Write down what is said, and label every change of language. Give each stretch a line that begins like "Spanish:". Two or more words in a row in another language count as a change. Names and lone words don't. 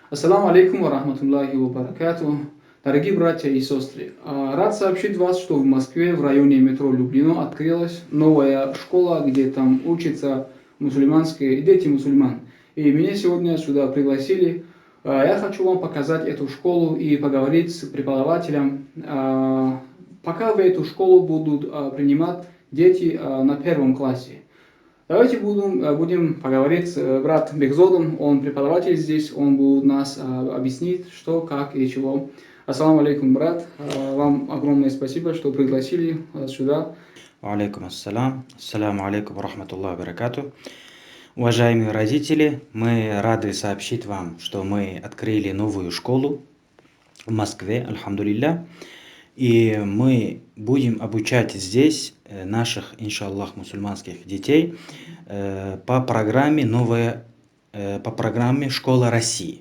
Arabic: السلام عليكم ورحمة الله وبركاته.
Russian: Дорогие братья и сестры, рад сообщить вас, что в Москве в районе метро Люблино открылась новая школа, где там учатся мусульманские дети мусульман. И меня сегодня сюда пригласили. Я хочу вам показать эту школу и поговорить с преподавателем. Пока в эту школу будут принимать дети на первом классе. Давайте будем поговорить с братом Бекзодом, он преподаватель здесь, он будет нас объяснить, что, как и чего.
Arabic: السلام عليكم,
Russian: брат, вам огромное спасибо, что пригласили сюда.
Arabic: عليكم السلام. السلام عليكم ورحمة الله وبركاته.
Russian: Уважаемые родители, мы рады сообщить вам, что мы открыли новую школу в Москве, альхамдулилля. И мы будем обучать здесь наших, иншаллах, мусульманских детей по программе «Школа России».